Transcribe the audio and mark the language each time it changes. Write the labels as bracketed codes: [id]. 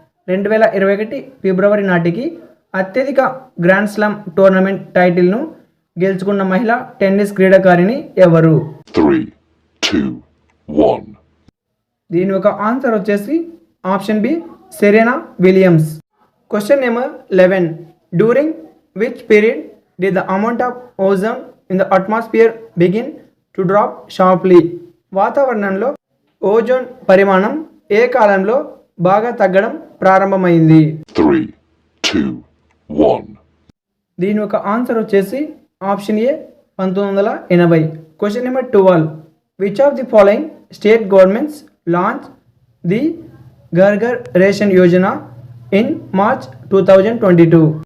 [te] 2021 ఫిబ్రవరి నాటికి అత్యధిక grand slam tournament టైటిల్ను గెలుచుకున్న మహిళా టెన్నిస్ క్రీడాకారిణి ఎవరు. 3, 2, 1. దీని యొక్క ఆన్సర్ వచ్చేసి option B, Serena Williams. Question number 11. [en] During which period did the amount of ozone in the atmosphere begin to drop sharply. [te] వాతావరణంలో ఓజోన్ పరిమాణం ఏ కాలంలో బాగా తగ్గడం ప్రారంభమైంది. 3, 2, 1. దీని యొక్క ఆన్సర్ వచ్చేసి option ఏ, 1980. Question number 12. [en] Which of the following state governments launch the Ghar ration Yojana in March 2022.